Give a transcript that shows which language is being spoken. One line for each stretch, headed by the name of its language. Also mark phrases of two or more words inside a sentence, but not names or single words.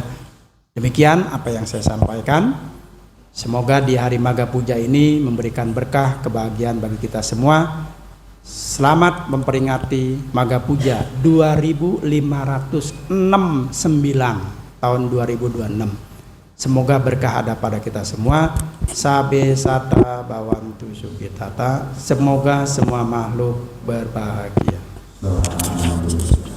Indonesian: Demikian apa yang saya sampaikan. Semoga di hari Magha Puja ini memberikan berkah kebahagiaan bagi kita semua. Selamat memperingati Magha Puja 2569 tahun 2026. Semoga berkah ada pada kita semua.
Pali: Sabe sata bawantu sukitata.
Indonesian: Semoga semua makhluk berbahagia.